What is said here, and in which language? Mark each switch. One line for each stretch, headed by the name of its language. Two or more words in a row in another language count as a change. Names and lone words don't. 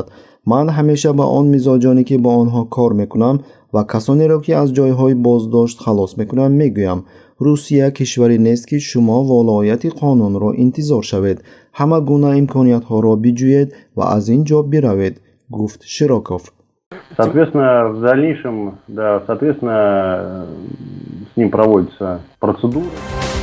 Tajik: ман ҳамеша ба он мизоҷоне, ки бо онҳо кор мекунам ва касонеро, ки аз ҷойҳои боздошт халос мекунам, мегӯям: русия кишваре нест, ки шумо волояти қонунро интизор шавед, ҳама гуна имкониятҳоро биҷӯед ва аз ин ҷо биравед, гуфт Широков.
Russian: Соответственно, в дальнейшем, да, соответственно, с ним проводится процедура.